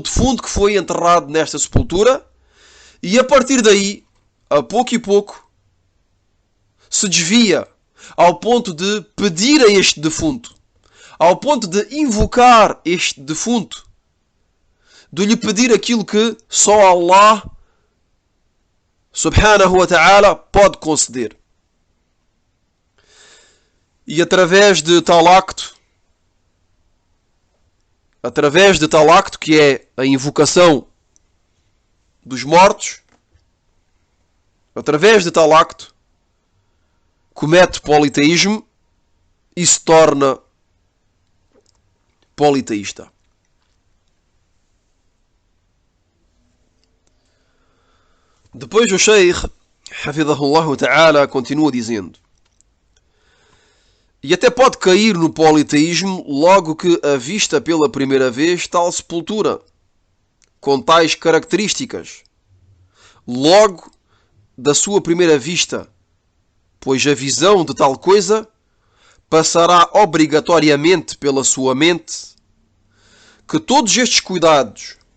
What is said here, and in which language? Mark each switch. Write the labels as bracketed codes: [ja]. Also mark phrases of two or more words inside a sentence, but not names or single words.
[pt] defunto que foi enterrado nesta sepultura, e a partir daí, a pouco e pouco, se desvia ao ponto de pedir a este defunto, ao ponto de invocar este defunto, de lhe pedir aquilo que só Allah [ar] سبحانه وتعالى [pt] pode conceder. E através de tal acto, que é a invocação dos mortos, através de tal acto, comete politeísmo e se torna politeísta. Depois o Sheikh, [ar] حفظه الله تعالى, [pt] continua dizendo: e até pode cair no politeísmo logo que avista pela primeira vez tal sepultura, com tais características, logo da sua primeira vista, pois a visão de tal coisa passará obrigatoriamente pela sua mente, que todos estes cuidados